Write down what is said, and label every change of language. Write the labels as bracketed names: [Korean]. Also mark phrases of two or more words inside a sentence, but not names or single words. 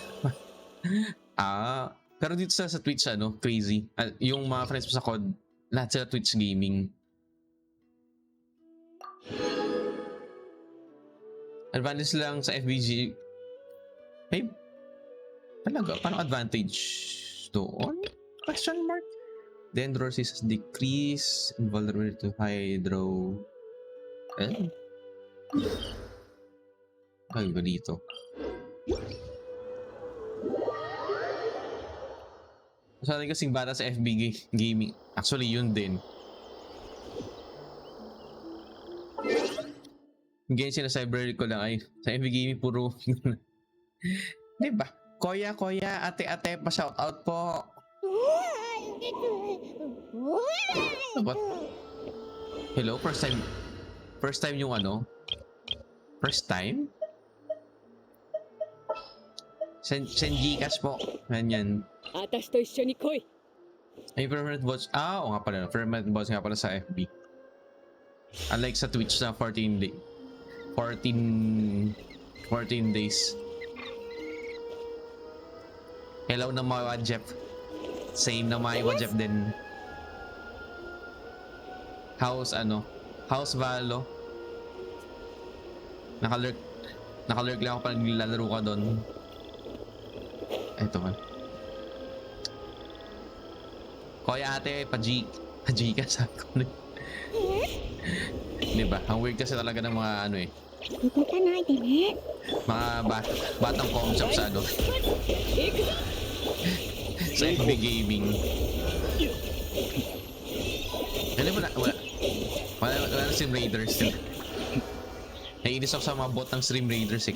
[Filipino] Pero dito sa Twitch, crazy. Yung mga friends ko sa COD, lahat sila Twitch Gaming. Advantage lang sa FBG. Hey, talaga, paano advantage doon? [English] Question mark? Dendro resistance decrease, invulnerability to hydro. [Filipino] Ay, ba dito? Sa atin kasing bata sa FB gaming. Actually, yun din. Yung ganyan sinacyber ko lang ay sa FB gaming puro diba? Koya, ate, pa-shoutout po. What? Hello, first time yung ano? First time? Send Gcash po. Ganyan. [Japanese] 私と一緒に来い。 [Filipino] Ay, [English] permanent watch. [Filipino] Ah, oo nga pala. [English] Permanent watch [Filipino] nga pala sa FB. Unlike sa Twitch na 14 days. Hello na mga Jeff. Same na mga iwa Jeff din. House Valo. Nakalurk lang ako pag nilalaro ka doon. Eto man. Koya ate, pa-G ka sabi ko. Diba? Ang weird kasi talaga ng mga ano eh. [Japanese] 動かないでね。 [Filipino] Mga batang com shop sa ano. Sa FB gaming. Ano wala na Stream Raiders. Naiinis ako sa mga bot ng Stream Raiders eh.